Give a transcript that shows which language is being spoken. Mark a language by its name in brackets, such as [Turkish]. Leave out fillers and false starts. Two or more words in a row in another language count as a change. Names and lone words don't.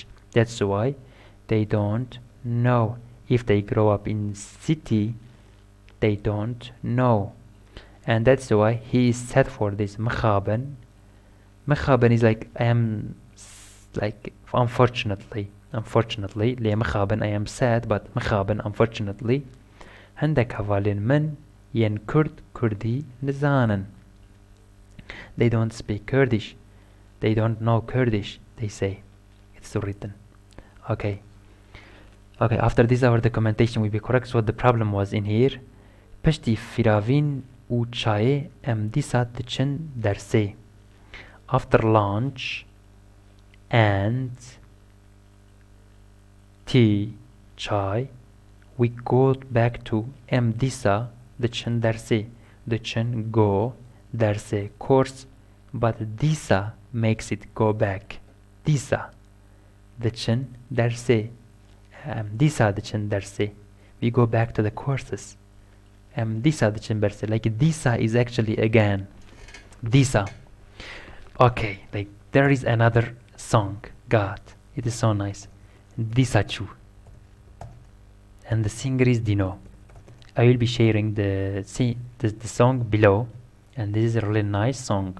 [English] That's why they don't know. If they grow up in city, they don't know. And that's why he is set for this. مخابن is like I am, like unfortunately ليه مخابن I am sad, but مخابن unfortunately عندك [Kurdish] هوالين من ين كردي نزانن. [English] They don't speak Kurdish, they don't know Kurdish, they say. It's written. Okay, after this our documentation will be correct. So what the problem was in here. [Kurdish] پشتی فراوین و چای ام دیسا تچن درسه. [English] After lunch and tea, chai, we go back to [Kurdish] ام دیسا دچن درسه. [English] دچن go درسه course, but disa makes it go back. [Kurdish] Disa دچن درسه. Disa دچن درسه. [English] We go back to the courses. [Kurdish] Disa دچن برسه. [English] Like disa is actually again. Disa. Okay, like there is another song. God, it is so nice. Disa Chu. And the singer is Dino. I will be sharing the song below, and this is a really nice song.